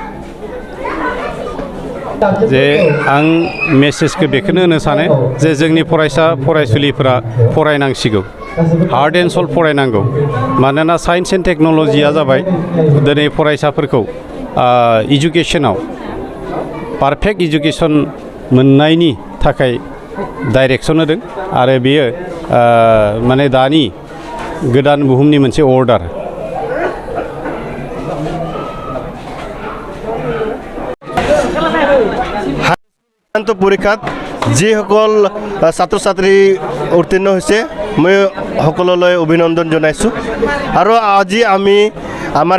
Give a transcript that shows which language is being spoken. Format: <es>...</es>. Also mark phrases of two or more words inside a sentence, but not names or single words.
<brx>जे आं मेसेजखौ बेखौनो होनो सानो जे जोंनि फरायसा फरायसुलिफोरा फरायनांसिगौ</brx> <en>hard and soul</en> <brx>फरायनांगौ मानोना</brx> <en>science and technology</en> <brx>जाबाय दिनै फरायसाफोरखौ इडुकेसनाव</brx> <en>perfect education</en> <brx>मोननायनि थाखाय डाइरेक्सन होदों आरो बेयो माने दानि गोदान बुहुमनि मोनसे अर्डार</brx> <as>পৰীক্ষাত যিসকল ছাত্ৰ ছাত্ৰী উত্তীৰ্ণ হৈছে মই সকলোলৈ অভিনন্দন জনাইছোঁ আৰু আজি আমি আমাৰ</as>